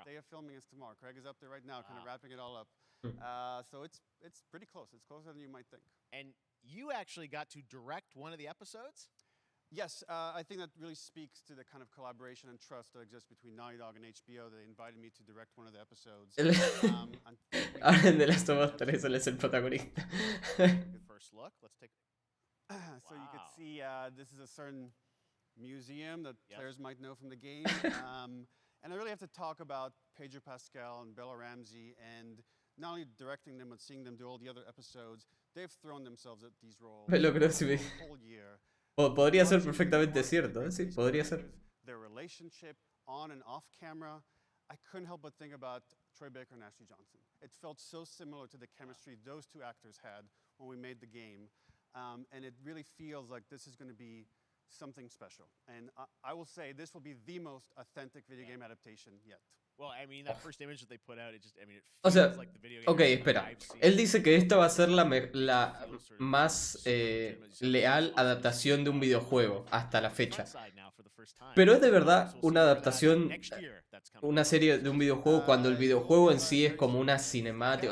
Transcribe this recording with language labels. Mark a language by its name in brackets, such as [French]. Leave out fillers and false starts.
[English] Last day of filming is tomorrow. Craig is up there right now, kind of wrapping it all up. So it's pretty close. It's closer than you might think. And you actually got to direct one of the episodes? Yes, I think that really speaks to the kind of collaboration and trust that exists between Naughty Dog and HBO. They invited me to direct one of the episodes. [Spanish] Ahora en The Last of Us 3 él es el protagonista. [English] Good first look. Let's take. So you could see this is a certain museum that players might know from the game. And I really have to talk about Pedro Pascal and Bella Ramsey, and not only directing them but seeing them do all the other episodes. They've thrown themselves at these roles the whole year. [Spanish] Podría ser perfectamente cierto, ¿eh? Sí, podría ser. [English] Their relationship on and off camera, I couldn't help but think about Troy Baker and Ashley Johnson. It felt so similar to the chemistry those two actors had when we made the game. And it really feels like this is going to be something special. And I will say this will be the most authentic video game adaptation yet. Well, I mean, that first image that they put out, it feels [Spanish] O sea, [English] like the video game. [Spanish] ok, espera. Él dice que esta va a ser la más leal adaptación de un videojuego hasta la fecha. Pero es de verdad una adaptación, una serie de un videojuego cuando el videojuego en sí es como una cinemática.